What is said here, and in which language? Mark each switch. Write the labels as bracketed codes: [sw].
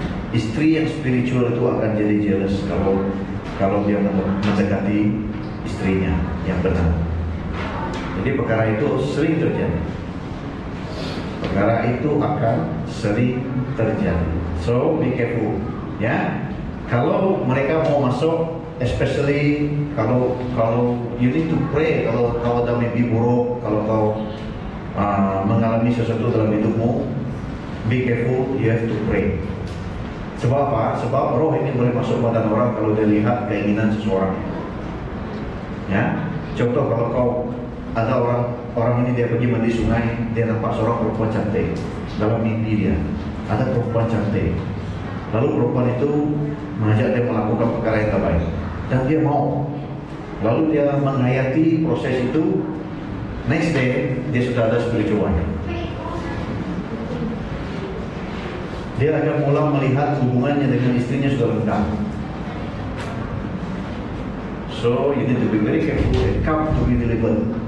[ms] Istri yang spiritual itu akan jadi jealous kalau dia mendekati istrinya yang benar. Jadi perkara itu sering terjadi. Perkara itu akan sering terjadi. [en] So be careful, ya. [ms] Kalau mereka mau masuk, [en] especially [ms] kalau [en] you need to pray. [ms] Kalau kau ada mimpi buruk, kalau kau mengalami sesuatu dalam hidupmu, [en] be careful. You have to pray. [ms] Sebab apa? Sebab roh ini boleh masuk badan orang kalau dia lihat keinginan seseorang. Ya, contoh kalau kau ada orang ini dia pergi mandi sungai, dia nampak seorang perempuan cantik dalam mimpi dia. Ada perempuan cantik. Lalu perempuan itu mengajak dia melakukan perkara yang terbaik dan dia mau. Lalu dia menghayati proses itu. [en] Next day [ms] dia sudah ada spiritual wife. Dia akan mulai melihat hubungannya dengan istrinya sudah renggang. [en] So you need to be very careful and come to be delivered.